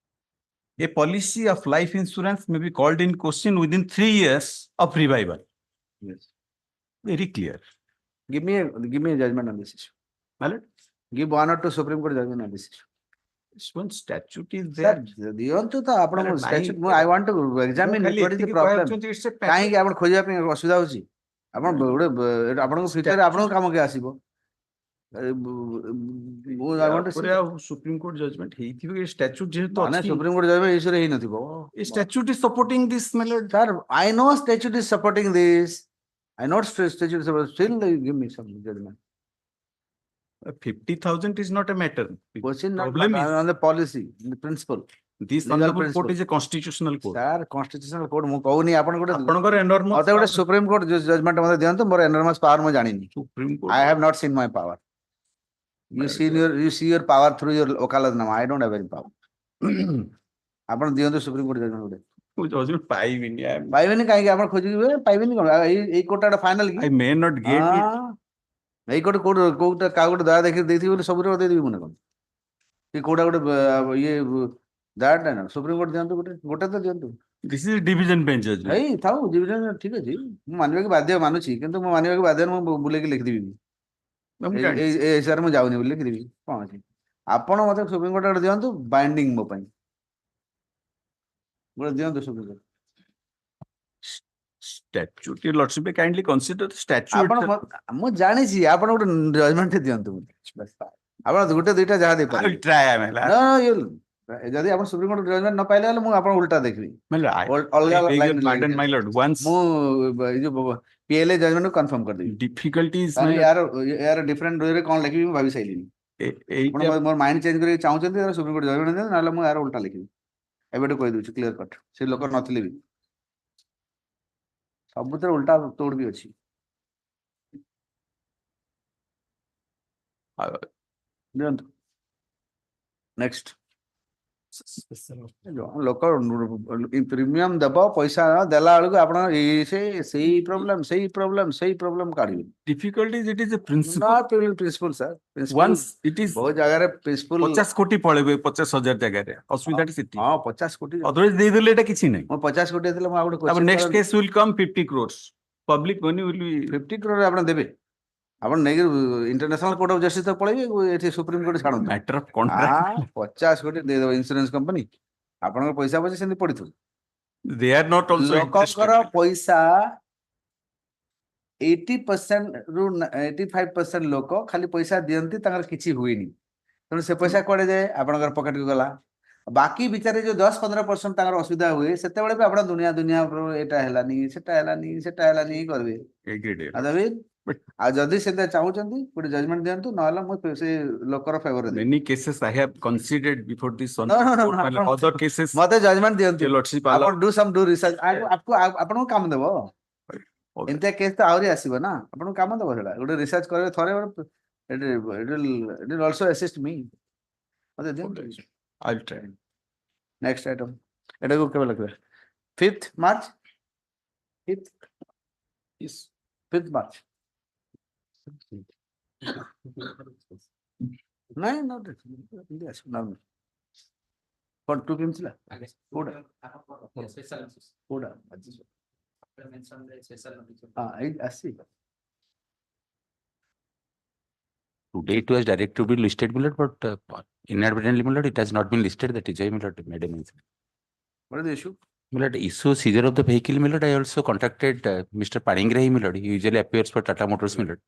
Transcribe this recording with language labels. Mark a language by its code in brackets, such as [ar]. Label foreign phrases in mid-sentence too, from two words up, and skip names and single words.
[en] Statute shows A policy of life insurance may be called in question within 3 years of revival. Yes. Very clear. Give me a judgment on this issue. My lord, Give 1 or 2 Supreme Court judgment on this issue. this one statute is Sir, there. [or] ଦିଅନ୍ତୁ ତ ଆପଣଙ୍କୁ ନାଇଁ, [en] statute I want to examine [or] ଖାଲି [en] what is the [or] ଏତିକି [en] problem. [or] କହିବାକୁ ଚାହୁଁଛି, [en] it's a [or] କାହିଁକି ଆପଣ ଖୋଜିବା ପାଇଁ ଅସୁବିଧା ହଉଛି? ଆପଣ ଗୋଟେ ଆପଣଙ୍କ ଫ୍ୟୁଚରରେ ଆପଣଙ୍କ କାମ କିଏ ଆସିବ? [en] I want to see. [or] ପରେ ଆଉ [en] Supreme Court judgment [or] ହେଇଥିବ ଏ statute ଯେହେତୁ ମାନେ ଅଛି, [en] Supreme Court judgment [or] ଇସ୍ୟୁରେ ହେଇନଥିବ। [en] ଏ statute is supporting this, my lord. Sir, I know statute is supporting this. I know statute is supporting, still they give me some judgment. 50,000 is not a matter. Question not Problem is on the policy, the principle. this legal honorable principle. court is a constitutional court. Sir, constitutional court [or] ମୁଁ କହୁନି ଆପଣ ଗୋଟେ ଆପଣଙ୍କର enormous ମତେ ଗୋଟେ [en] power, Supreme Court judgment [or] ମତେ ଦିଅନ୍ତୁ, ମୋର [en] enormous power [or] ମୁଁ ଜାଣିନି। [en] Supreme Court. I have not seen my power. You see your power through your okalatnama. I don't have any power. [or] ଆପଣ ଦିଅନ୍ତୁ [en] Supreme Court judgment [or] ଗୋଟେ। ମୁଁ judgment ପାଇବିନି. ପାଇବେନି କାହିଁକି? ଆପଣ ଖୋଜିବେ ପାଇବେନି କଣ? ଏଇ କୋର୍ଟଟା ଫାଇନାଲ କି? [en] I may not get it. [or] ଏଇ କୋଉଟା କାହା ଗୋଟେ ଦୟା ଦେଖି ଦେଇଥିବି ବୋଲି ସବୁରେ ଦେଇଦେବି ମନେ କଣ? କି କୋଉଟା ଗୋଟେ ଇଏ ଦୟାଟା ନା ସୁପ୍ରିମ କୋର୍ଟ ଦିଅନ୍ତୁ ଗୋଟେ ତ ଦିଅନ୍ତୁ। [en] This is a division bench judgment. [or] ଏଇ ଥାଉ ଡିଭିଜନ ଠିକ ଅଛି, ମୁଁ ମାନିବାକୁ ବାଧ୍ୟ ମାନୁଛି, କିନ୍ତୁ ମୁଁ ମାନିବାକୁ ବାଧ୍ୟ ମୁଁ ବୁଲେଇକି ଲେଖିଦେବି। ମୁଁ ଏଇ ଜାଣିଛି। ହିସାବରେ ମୁଁ ଯାଉନି ବୋଲି ଲେଖିଦେବି, କଣ ଅଛି? ଆପଣ ମତେ ସୁପ୍ରିମ କୋର୍ଟ ଗୋଟେ ଦିଅନ୍ତୁ ବାଇଣ୍ଡିଂ ମୋ ପାଇଁ, ଗୋଟେ ଦିଅନ୍ତୁ ସୁପ୍ରିମ କୋର୍ଟ। [en] Statute, your lordship may kindly consider the statute. [or] ଆପଣ ମୁଁ ଜାଣିଛି, ଆପଣ ଗୋଟେ ଜଜମେଣ୍ଟ ଦିଅନ୍ତୁ। ଆପଣ ଗୋଟେ ଦୁଇଟା ଯାହା [en] I will [or] ଦେଇପାରିବେ। [en] try, my lord. [or] ଯଦି ଆପଣ ସୁପ୍ରିମ କୋର୍ଟ ଜଜମେଣ୍ଟ ନ ପାଇଲେ ହେଲେ ମୁଁ ଆପଣ ଉଲ୍ଟା ଦେଖିବି। [en] My lord, [or] ଅଲଗା [en] I beg your [or] ଲାଇନ୍ [en] pardon, my lord. Once [or] ମୁଁ ଏଇ ଯୋଉ PLA ଜଜମେଣ୍ଟ କନଫର୍ମ କରିଦେବି। [en] difficulties, my [or] କାରଣ [en] lord. [or] ୟାର ଡିଫରେଣ୍ଟ ୱେରେ କଣ ଲେଖିବି ମୁଁ ଭାବି ସାରିଲିଣି। ଆପଣ ମୋର [en] mind change [or] କରିବାକୁ ଚାହୁଁଛନ୍ତି, [en] Supreme Court judgment [or] ଦିଅନ୍ତୁ, ନହେଲେ ମୁଁ ୟାର ଉଲ୍ଟା ଲେଖିବି। ଏବେଠୁ କହିଦେଉଛି [en] clear cut, [or] ସେ ଲୋକ ନଥିଲେ ବି ସବୁଥିରେ ଉଲ୍ଟା ତୋड़ ବି ଅଛି। ଦିଅନ୍ତୁ ନେକ୍ସଟ। ଲୋକ ପ୍ରିମିୟମ ଦେବ, ପଇସା ଦେଲା ବେଳକୁ ଆପଣ ସେଇ ପ୍ରୋବ୍ଲେମ କାଢିବେ। [en] Difficulties, it is a principle. Not principle, sir. Once it is [or] ବହୁତ ଜାଗାରେ ପ୍ରିନ୍ସିପଲ 50 କୋଟି ପଳେଇବେ 50,000 ଜାଗାରେ ଅସୁବିଧାଟି ସେଠି। ହଁ 50 କୋଟି Otherwise ଦେଇଦେଲେ ଏଟା କିଛି ନାହିଁ। ମୁଁ 50 କୋଟି ଦେଇଥିଲେ ମୁଁ ଆଉ ଗୋଟେ ତାପରେ [en] question next [or] କରନ୍ତି। [en] case will come 50 crores. Public money will be [or] 50 crore ଆପଣ ଦେବେ, ଆପଣ ନେଇକି ଇଣ୍ଟରନ୍ୟାସନାଲ କୋର୍ଟ ଅଫ ଜଷ୍ଟିସ ପଳେଇବେ, ଏଠି ସୁପ୍ରିମ କୋର୍ଟ ଛାଡ଼ନ୍ତୁ। [en] matter of contract. [or] 50 କୋଟି ଦେଇଦେବ [en] insurance company, [or] ଆପଣଙ୍କ ପଇସା ସେମିତି ପଡିଥିବ। [en] They are not also [or] ଲୋକଙ୍କର [en] interested. [or] ପଇସା 80% ରୁ 85% ଲୋକ ଖାଲି ପଇସା ଦିଅନ୍ତି, ତାଙ୍କର କିଛି ହୁଏନି। ତେଣୁ ସେ ପଇସା କୁଆଡେ ଯାଏ? ଆପଣଙ୍କର ପକେଟକୁ ଗଲା। ବାକି ଭିତରେ ଯୋଉ 10-15% ତାଙ୍କର ଅସୁବିଧା ହୁଏ, ସେତେବେଳେ ବି ଆପଣ ଦୁନିଆ ଏଟା ହେଲାନି ସେଟା ହେଲାନି କରିବେ। Agreed. ଆଉ ଯଦି ସେଟା ଚାହୁଁଛନ୍ତି ଗୋଟେ ଜଜମେଣ୍ଟ ଦିଅନ୍ତୁ, ନହେଲେ ମୁଁ ସେ ଲୋକର ଫେଭର ଦେବି। [en] Many cases I have considered before this one. No, Other cases, [or] ମତେ ଜଜମେଣ୍ଟ ଦିଅନ୍ତୁ। [en] your lordship [or] ଆପଣ [en] allow. do research, [or] ଆପଣଙ୍କୁ କାମ ଦେବ। ଏମିତିଆ କେସ୍ ତ ଆହୁରି ଆସିବ ନା, ଆପଣଙ୍କୁ କାମ ଦେବ ସେଟା। ଗୋଟେ ରିସର୍ଚ୍ଚ କରିବେ ଥରେ, [en] it will also assist me. [or] ମତେ ଦିଅନ୍ତୁ। [en] I'll try. next item, [or] ଏଟାକୁ କେବେ ଲେଖିବେ? [en] 5th March, 5th March। [or] ନାଇଁ କଣ ଟୁ କେମିତି ଥିଲା? କୋଉଟା ଏଇ ଆସିଛି। [en] Today it was directed to be listed, my lord, but inadvertently, my lord, it has not been listed. That is why, my lord, made a mention. What is the issue? My lord, issue seizure of the vehicle, my lord, I also contacted Mr. Panigrahi, my lord. He usually appears for Tata Motors, my lord.